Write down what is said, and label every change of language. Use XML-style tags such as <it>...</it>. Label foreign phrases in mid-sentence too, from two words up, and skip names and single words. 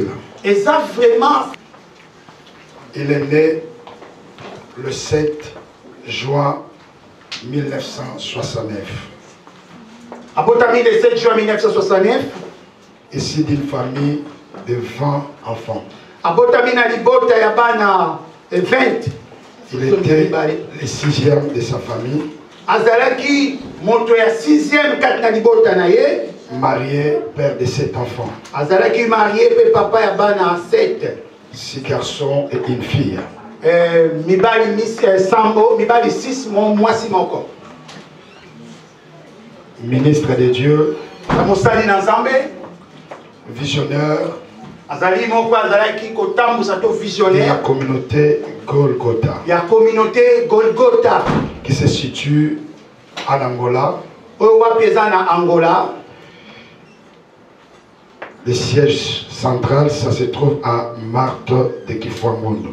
<fr>Il est né le 7 juin 1969.</fr> <ln>Abotami le 7 juin 1969.</ln> <fr>Ici d'une famille de 20 enfants.</fr> <ln>Abotami na libota ya bana 20.</ln> <fr>Il était le 6e de sa famille.</fr> <ln>Azalaki moto ya 6e kat na libota na ye.</ln> <fr>Marié, père de 7 enfants.</fr> <ln>Azalaki marié pe papa ya bana 7.</ln> <fr>6 garçons et une fille.</fr> <ln>Mibali sambo, mibali 6 mwasi moko.</ln> <fr>Ministre de Dieu.</fr> <ln>Mosali na Nzambe.</ln> <fr>Visionnaire.</fr> <ln>Azali moko azalaki kotambusa to visionnaire.</ln> <fr>De la communauté Golgotha. La communauté Golgotha. Qui se situe en Angola. Angola. Le siège central, ça se trouve à Marthe de Kifwangondo.</fr>